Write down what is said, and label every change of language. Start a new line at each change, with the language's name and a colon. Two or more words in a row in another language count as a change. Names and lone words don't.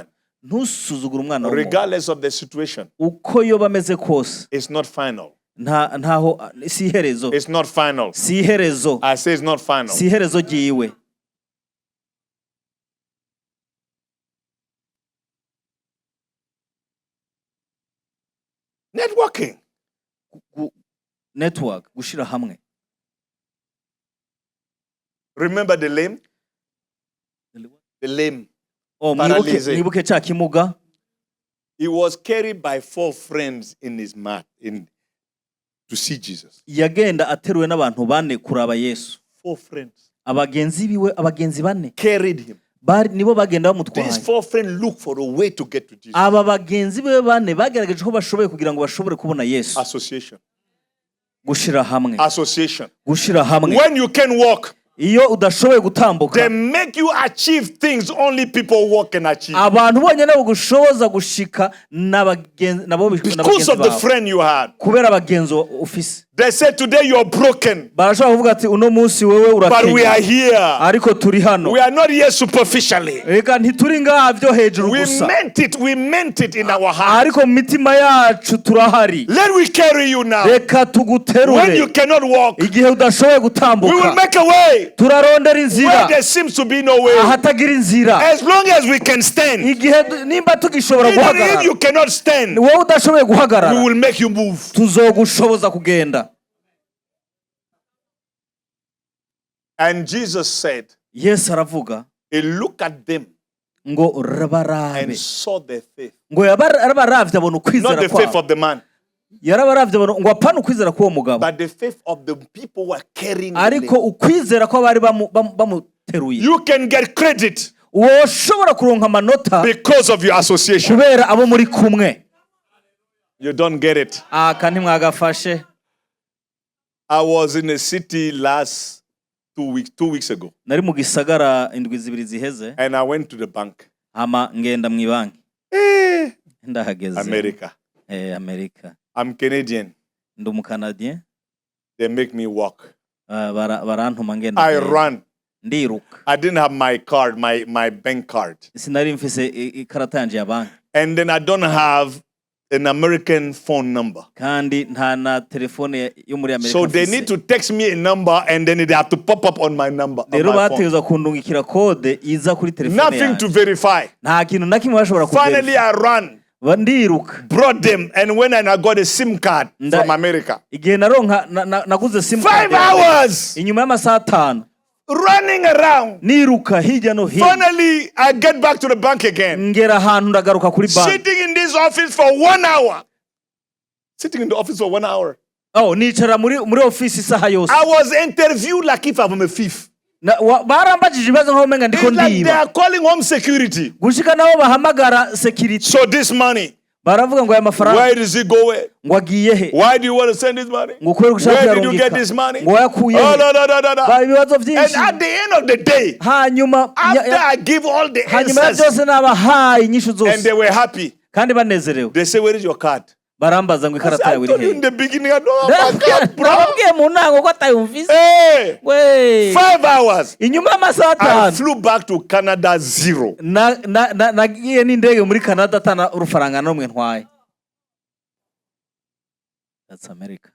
English: Regardless of the situation, it's not final. It's not final. I say it's not final. Networking.
Rundi: Gushira hamwe.
English: Remember the lame? The lame.
Rundi: Nibuke cha kimuga.
English: He was carried by 4 friends in his mat to see Jesus.
Rundi: Yagenda ateruwe n'abantu bane kuraba Yesu.
English: 4 friends.
Rundi: Abagenzi bane
English: carried him.
Rundi: Nibo bagenda bamutwaye.
English: These 4 friends look for a way to get to Jesus.
Rundi: Aba bagenzi be bane bagerageje ko bashoboye kugira ngo bashobore kubona Yesu.
English: Association.
Rundi: Gushira hamwe.
English: Association.
Rundi: Gushira hamwe.
English: When you can walk,
Rundi: iyo udashoboye gutambuka
English: they make you achieve things only people walk and achieve.
Rundi: Abantu bonyene bagushoboza gushika nabo
English: because of the friend you had.
Rundi: Kubera abagenzo ufise.
English: They said today you are broken.
Rundi: Barashobora kuvuga ati uno munsi wewe urakenya.
English: But we are here.
Rundi: Ariko turi hano.
English: We are not here superficially.
Rundi: Eka ntituri ngavyo hejuru gusa.
English: We meant it in our heart.
Rundi: Ariko mitima yacu turahari.
English: Let we carry you now.
Rundi: Reka tuguterure.
English: When you cannot walk,
Rundi: igihe udashoboye gutambuka,
English: we will make a way.
Rundi: Turarondera inzira.
English: Where there seems to be no way.
Rundi: Ahatagira inzira.
English: As long as we can stand.
Rundi: Igihe nimba tugishobora guhagarara.
English: Even if you cannot stand,
Rundi: wowe udashoboye guhagarara,
English: we will make you move.
Rundi: Tuzogushoboza kugenda.
English: And Jesus said,
Rundi: Yes aravuga,
English: he looked at them
Rundi: ngo rabarabe,
English: and saw their faith.
Rundi: Ngo yarabaravye abona ukwizera kwa.
English: Not the faith of the man.
Rundi: Yarabaravye abona ngo apana ukwizera kwa mugabo.
English: But the faith of the people who are carrying.
Rundi: Ariko ukwizera kwa bari bamuteruye.
English: You can get credit.
Rundi: Woshobora kuronka amanota
English: because of your association.
Rundi: Kubera abo muri kumwe.
English: You don't get it.
Rundi: Kandi mwagafashe.
English: I was in a city last 2 weeks ago.
Rundi: Nari mu gisagara indwi zibiri ziheze.
English: And I went to the bank.
Rundi: Ama ngenda mu banki. Ndahageze.
English: America. America. I'm Canadian.
Rundi: Ndi mu Canadien.
English: They make me walk.
Rundi: Barantuma ngenda.
English: I run.
Rundi: Ndiruka.
English: I didn't have my card, my bank card.
Rundi: Sinari mfise ikarata yanje ya banki.
English: And then I don't have an American phone number.
Rundi: Kandi nta na telefone yo muri America.
English: So they need to text me a number and then they have to pop up on my number.
Rundi: Rero bateza kundungikira code iza kuri telefone yanjye.
English: Nothing to verify.
Rundi: Nta kintu nakimwe bashobora kuverify.
English: Finally I ran.
Rundi: Bandiruka.
English: Brought them and when I got a SIM card from America.
Rundi: Igihe naronka naguze
English: SIM card. 5 hours.
Rundi: Inyuma y'amasaha 5.
English: Running around.
Rundi: Niruka hirya no hino.
English: Finally, I get back to the bank again.
Rundi: Ngera ahantu ndagaruka kuri bank.
English: Sitting in this office for 1 hour. Sitting in the office for 1 hour.
Rundi: Oh, nicara muri office isaha yose.
English: I was interviewed like if I'm a thief.
Rundi: Barambajije ibibazo nkaho menga ndiko ndiba.
English: They are calling home security.
Rundi: Gushika nabo bahamagara security.
English: So this money.
Rundi: Baravuga ngo aya mafaranga.
English: Where does it go?
Rundi: Ngo agiye he?
English: Why do you want to send this money? Where did you get this money?
Rundi: Ngo yakuye. Ibibazo byinshi.
English: And at the end of the day,
Rundi: hanyuma
English: after I give all the answers,
Rundi: byose nabahaye inyishu zose.
English: And they were happy.
Rundi: Kandi banezerewe.
English: They say, where is your card?
Rundi: Barambaza ngo ikarata yawe iri he?
English: In the beginning I don't have my card, bro.
Rundi: Nababwiye mu ntango ko atayumvise.
English: Hey, 5 hours.
Rundi: Inyuma y'amasaha 5.
English: I flew back to Canada 0.
Rundi: Nagiye n'indege muri Canada tana urufaranga n'umwe ntwaye.
English: That's America.